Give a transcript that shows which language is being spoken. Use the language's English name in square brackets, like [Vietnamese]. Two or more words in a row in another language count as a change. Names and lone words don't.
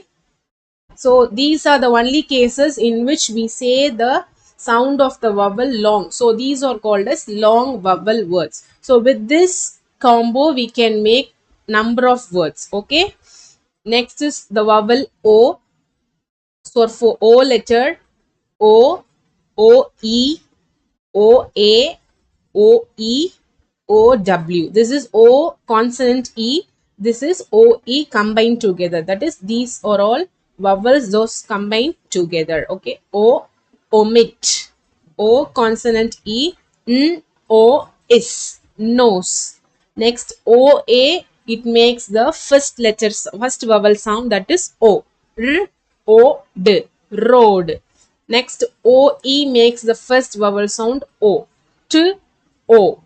[English] So these are the only cases in which we say the sound of the vowel long. So these are called as long vowel words. So with this combo, we can make number of words. Okay. Next is the vowel O. So for O letter, O, O, E, O, A, O, E, O, W. This is O consonant E. This is O, E combined together. That is, these are all vowels, those combined together. Okay. O, omit. O consonant E. N, O, is. Nose. Next, O, A. It makes the first letter, first vowel sound, that is O. R, O, D. Road. Next, OE makes the first vowel sound O. T, O.